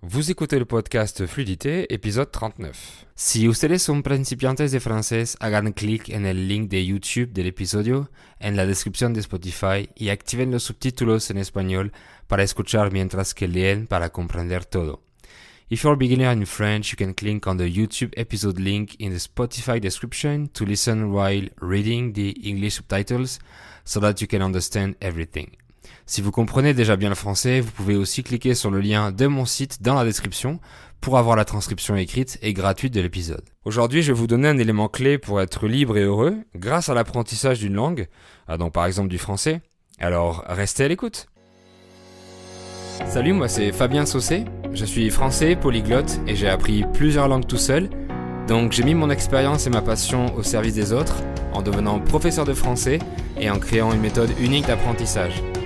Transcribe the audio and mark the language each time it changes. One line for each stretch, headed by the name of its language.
French: Vous écoutez le podcast Fluidité, épisode 39.
Spanish: Si ustedes son principiantes de francés, hagan clic en el link de YouTube del episodio en la descripción de Spotify y activen los subtítulos en español para escuchar mientras que leen para comprender todo.
English: If you're a beginner in French, you can click on the YouTube episode link in the Spotify description to listen while reading the English subtitles so that you can understand everything.
French: Si vous comprenez déjà bien le français, vous pouvez aussi cliquer sur le lien de mon site dans la description pour avoir la transcription écrite et gratuite de l'épisode. Aujourd'hui, je vais vous donner un élément clé pour être libre et heureux grâce à l'apprentissage d'une langue, donc par exemple du français. Alors, restez à l'écoute. Salut, moi c'est Fabien Saucé, je suis français polyglotte et j'ai appris plusieurs langues tout seul, donc j'ai mis mon expérience et ma passion au service des autres en devenant professeur de français et en créant une méthode unique d'apprentissage.